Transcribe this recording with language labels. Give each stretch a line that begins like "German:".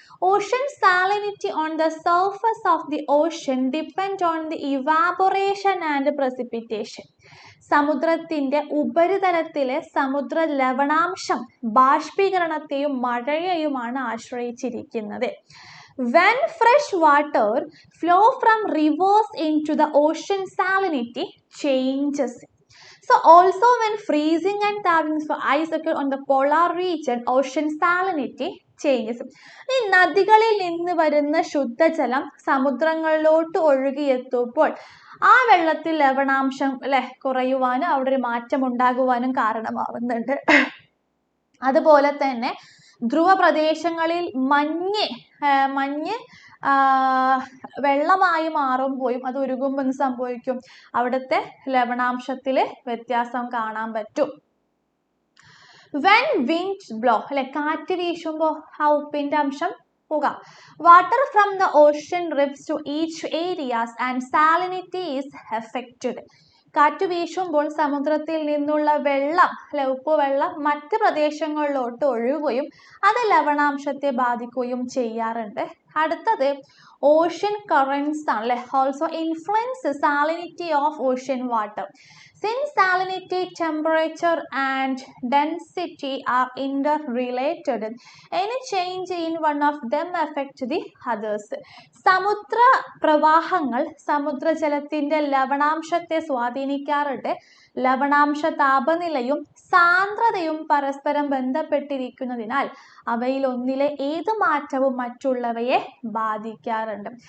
English: Ocean salinity on the surface of the ocean depend on the evaporation and precipitation.
Malayalam: സമുദ്രത്തിന്റെ ഉപരിതലത്തിലെ സമുദ്ര ലവണാംശം ബാഷ്പീകരണത്തെയും മഴയെയുമാണ് ആശ്രയിച്ചിരിക്കുന്നത്.
English: When fresh water flow from rivers into the ocean, salinity changes. So also when freezing and thawing for ice occur on the polar region, ocean salinity changes.
Malayalam: ഈ നദികളിൽ നിന്ന് വരുന്ന ശുദ്ധജലം സമുദ്രങ്ങളിലോട്ട് ഒഴുകിയെത്തുമ്പോൾ ആ വെള്ളത്തിൽ ലവണാംശം കുറയുവാനും അവിടെ ഒരു മാറ്റം ഉണ്ടാകുവാനും കാരണമാവുന്നുണ്ട്. അതുപോലെ തന്നെ ധ്രുവ പ്രദേശങ്ങളിൽ മഞ്ഞ് വെള്ളമായി മാറുമ്പോഴും അത് ഉരുകുമ്പോൾ എന്ത് സംഭവിക്കും? അവിടുത്തെ ലവണാംശത്തിൽ വ്യത്യാസം കാണാൻ പറ്റും.
English: When winds blow
Malayalam: കാറ്റ് വീശുമ്പോൾ ആ ഉപ്പിന്റെ അംശം പോകാം.
English: Water from the ocean drifts to each areas and salinity is affected.
Malayalam: കാറ്റ് വീശുമ്പോൾ സമുദ്രത്തിൽ നിന്നുള്ള വെള്ളം ഉപ്പുവെള്ളം മറ്റ് പ്രദേശങ്ങളിലോട്ട് ഒഴുകുകയും അത് ലവണാംശത്തെ ബാധിക്കുകയും ചെയ്യാറുണ്ട്. അടുത്തത് ഓഷ്യൻ കറൻസ് ആണ്.
English: Also influence salinity of ocean water. Since salinity, temperature and density are interrelated, any change in one of them affects the others.
Malayalam: സമുദ്ര പ്രവാഹങ്ങൾ സമുദ്രജലത്തിന്റെ ലവണാംശത്തെ സ്വാധീനിക്കാറുണ്ട്. ലവണാംശ താപനിലയും സാന്ദ്രതയും പരസ്പരം ബന്ധപ്പെട്ടിരിക്കുന്നതിനാൽ അവയിൽ ഒന്നിലെ ഏത് മാറ്റവും മറ്റുള്ളവയെ ബാധിക്കാറുണ്ട്.